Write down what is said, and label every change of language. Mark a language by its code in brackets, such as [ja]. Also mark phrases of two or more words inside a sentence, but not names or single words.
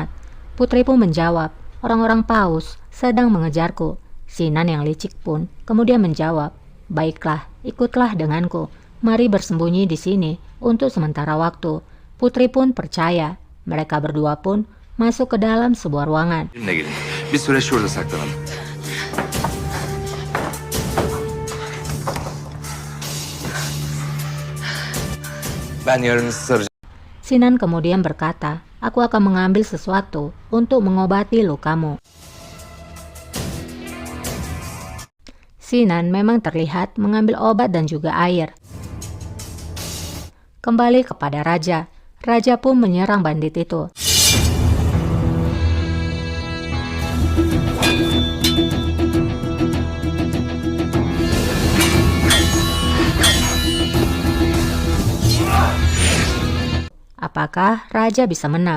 [id] Putri pun menjawab, orang-orang Paus sedang mengejarku. Sinan yang licik pun kemudian menjawab, baiklah, ikutlah denganku. Mari bersembunyi di sini untuk sementara waktu. Putri pun percaya. Mereka berdua pun masuk ke dalam sebuah ruangan. [tr] Benimle gelin. Bir süre şurada saklanalım. Ben yarın saracağım. [id] Sinan kemudian berkata, aku akan mengambil sesuatu untuk mengobati lukamu. Sinan memang terlihat mengambil obat dan juga air. Kembali kepada Raja. Raja pun menyerang bandit itu. Apakah Raja bisa menang?